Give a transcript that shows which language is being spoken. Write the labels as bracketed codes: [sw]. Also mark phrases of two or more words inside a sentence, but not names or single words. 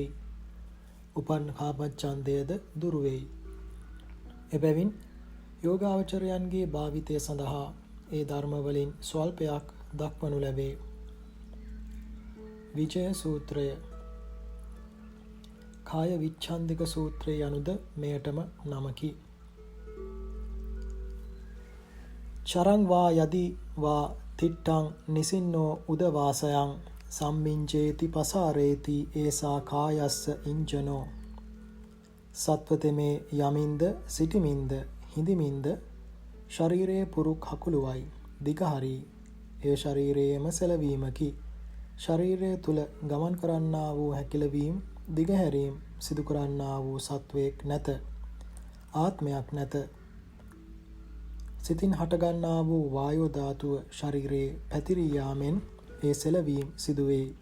[si] උපන් කාමච්ඡන්දයද දුරු වෙයි. එබැවින් යෝගාවචරයන්ගේ භාවිතය සඳහා ඒ ධර්ම වලින් ස්වල්පයක් දක්වනු ලැබේ. විජය සූත්‍රය කාය විච්ඡන්දික සූත්‍රය යනුද මෙයටම නමකි. [pi] චරං වා යදි වා තිට්ඨං නිසින්නෝ උදවාසයං සම්මිංජේති පසාරේති ඒසා කායස්ස ඉංජනෝ. [si] සත්වතෙමේ යමින්ද සිටිමින්ද හිඳමින්ද ශරීරයේ පුරුක් හකුළුවයි දිගහරී. ඒ ශරීරයේම සැලවීමකි. ශරීරය තුල ගමන් කරන්නා වූ හැකිලවීම් දිගහැරීම් සිදු කරන්නා වූ සත්වයක් නැත. ආත්මයක් නැත. සිතින් හටගන්නා වූ වායෝ ධාතුව ශරීරයේ පැතිරී යාමෙන් ඒ සැලවීම් සිදුවේ.